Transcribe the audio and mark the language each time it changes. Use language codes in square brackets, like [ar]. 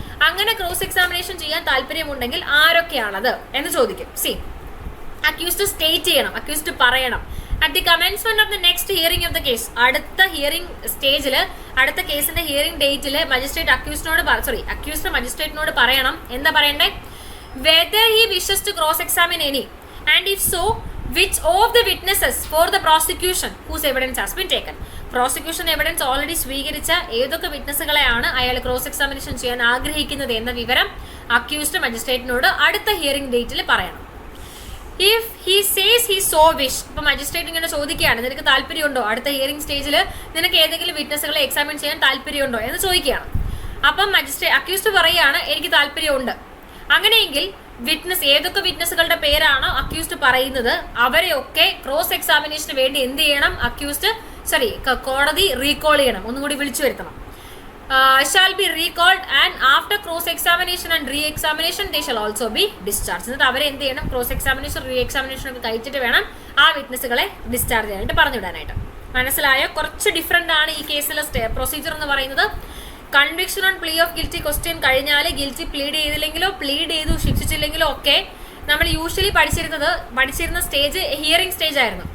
[ml] അങ്ങനെ cross examination ചെയ്യാൻ താല്പര്യമുണ്ടെങ്കിൽ ആരൊക്കെയാണത് എന്ന് ചോദിക്കും. സി, അക്യൂസ്ഡ് സ്റ്റേറ്റ് ചെയ്യണം, അക്യൂസ്ഡ് പറയണം. [en] At the commencement of the next hearing of the case, [ml] അടുത്ത ഹിയറിംഗ് സ്റ്റേജിൽ അടുത്ത കേസിന്റെ ഹിയറിംഗ് ഡേറ്റിൽ മജിസ്ട്രേറ്റ് അക്യൂസ്ഡ് മജിസ്ട്രേറ്റിനോട് പറയണം. എന്താ പറയണ്ടേ? [en] whether he wishes to cross examine any, and if so, which of the witnesses for the prosecution whose evidence has been taken. [ml] Prosecution evidence already സ്വീകരിച്ച ഏതൊക്കെ വിറ്റ്നസ്സുകളെയാണ് അയാൾ ക്രോസ് എക്സാമിനേഷൻ ചെയ്യാൻ ആഗ്രഹിക്കുന്നത് എന്ന വിവരം അക്യൂസ്ഡ് മജിസ്ട്രേറ്റിനോട് അടുത്ത ഹിയറിംഗ് ഡേറ്റിൽ പറയണം. [en] if he says he so wish, [ml] ഇപ്പൊ മജിസ്ട്രേറ്റ് ഇങ്ങനെ ചോദിക്കുകയാണ്, നിനക്ക് താല്പര്യമുണ്ടോ അടുത്ത ഹിയറിംഗ് സ്റ്റേജിൽ നിനക്ക് ഏതെങ്കിലും വിറ്റ്നസ്സുകളെ എക്സാമിൻ ചെയ്യാൻ താല്പര്യമുണ്ടോ എന്ന് ചോദിക്കുകയാണ്. അപ്പം അക്യൂസ്ഡ് പറയുകയാണ് എനിക്ക് താല്പര്യമുണ്ട്. അങ്ങനെയെങ്കിൽ ഏതൊക്കെ വിറ്റ്നസ്സുകളുടെ പേരാണോ അക്യൂസ്ഡ് പറയുന്നത് അവരെയൊക്കെ ക്രോസ് എക്സാമിനേഷന് വേണ്ടി എന്ത് ചെയ്യണം? കോടതി റീകോൾ ചെയ്യണം, ഒന്നുകൂടി വിളിച്ചു വരുത്തണം. [en] shall be recalled and after cross examination and re-examination they shall also be discharged. [ml] എന്നിട്ട് അവരെ എന്ത് ചെയ്യണം? ക്രോസ് എക്സാമിനേഷൻ റീ എക്സാമിനേഷൻ ഒക്കെ കഴിച്ചിട്ട് വേണം ആ വിറ്റ്നസ്സുകളെ ഡിസ്ചാർജ് ചെയ്യാനായിട്ട് പറഞ്ഞുവിടാനായിട്ട്. മനസ്സിലായോ? കുറച്ച് ഡിഫറെന്റ് ആണ് ഈ കേസിലെ പ്രൊസീജിയർ എന്ന് പറയുന്നത്. Conviction on പ്ലീ of guilty question കഴിഞ്ഞാൽ ഗിൽറ്റി പ്ലീഡ് ചെയ്തില്ലെങ്കിലോ പ്ലീഡ് ചെയ്തു ശിക്ഷിച്ചില്ലെങ്കിലോ ഒക്കെ നമ്മൾ യൂഷ്വലി പഠിച്ചിരുന്ന സ്റ്റേജ് ഹിയറിംഗ് സ്റ്റേജ് ആയിരുന്നു.